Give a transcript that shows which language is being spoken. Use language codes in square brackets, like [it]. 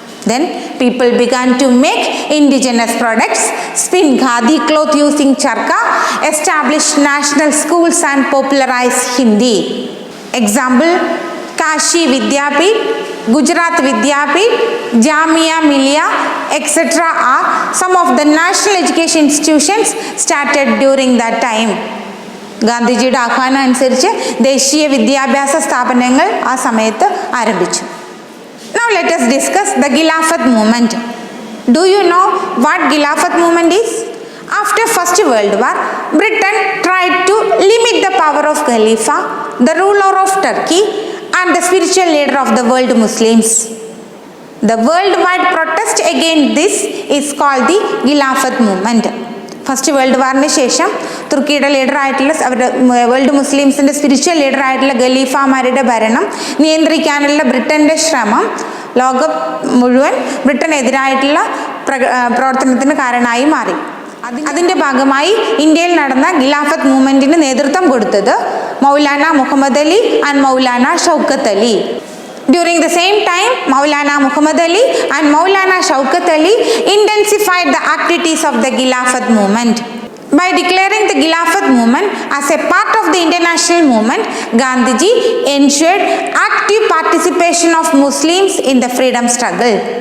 [en] Then people began to make indigenous products, spin khadi cloth using charka, establish national schools and popularize Hindi. Example, Kashi Vidyapith, Gujarat Vidyapith, Jamia Millia, etc. are some of the national education institutions started during that time. [ml] ഗാന്ധിജിയുടെ ആഹ്വാനം അനുസരിച്ച് ദേശീയ വിദ്യാഭ്യാസ സ്ഥാപനങ്ങൾ ആ സമയത്ത് ആരംഭിച്ചു. [en] Now let us discuss the Khilafat movement. Do you know what Khilafat movement is? After First World War, Britain tried to limit the power of Khalifa, the ruler of Turkey and the spiritual leader of the world Muslims. The worldwide protest against this is called the Khilafat movement. [ml] First world വാറിന് ശേഷം തുർക്കിയുടെ ലീഡറായിട്ടുള്ള അവരുടെ world മുസ്ലിംസിൻ്റെ spiritual ലീഡറായിട്ടുള്ള ഖലീഫമാരുടെ ഭരണം നിയന്ത്രിക്കാനുള്ള ബ്രിട്ടൻ്റെ ശ്രമം ലോകം മുഴുവൻ ബ്രിട്ടനെതിരായിട്ടുള്ള പ്രവർത്തനത്തിന് കാരണമായി മാറി. അതിൻ്റെ ഭാഗമായി ഇന്ത്യയിൽ നടന്ന ഖിലാഫത്ത് മൂവ്മെൻറ്റിന് നേതൃത്വം കൊടുത്തത് Maulana Muhammad Ali and Maulana Shoukath Ali. [en] During the same time, Maulana Muhammad Ali and Maulana Shaukat Ali intensified the activities of the Khilafat movement. By declaring the Khilafat movement as a part of the international movement, Gandhiji ensured active participation of Muslims in the freedom struggle.